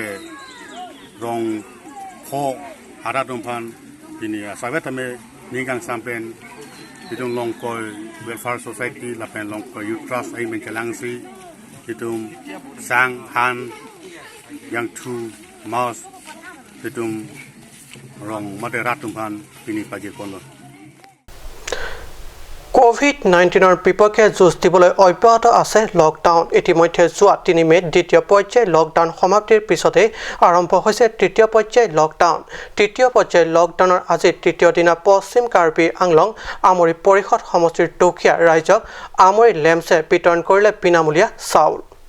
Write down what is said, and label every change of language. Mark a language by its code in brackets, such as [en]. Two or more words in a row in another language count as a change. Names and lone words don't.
[mjw] rong kho ara dompan pini savet ame ningang sampen pitung longkoi welfare society lapen longkoi youth trust ai men chalang si pitung sang han yang tu mas pitung rong mate ratumpan pini pajil pondor [as] কোভিড-19 বিপক্ষে যুঁজ দিবলৈ অব্যাহত আছে লকডাউন ইতিমধ্যে যোৱা 3 মে'ত দ্বিতীয় পৰ্যায়ৰ লকডাউন সমাপ্তিৰ পিছতে আৰম্ভ হৈছে তৃতীয় পৰ্যায়ৰ লকডাউন তৃতীয় পৰ্যায়ৰ লকডাউনৰ আজি তৃতীয় দিনা পশ্চিম কাৰ্বি আংলং আমৰি পৰিষদ সমষ্টিৰ দুখীয়া ৰাইজক আমৰি লেমছে বিতৰণ কৰিলে বিনামূলীয়া চাউল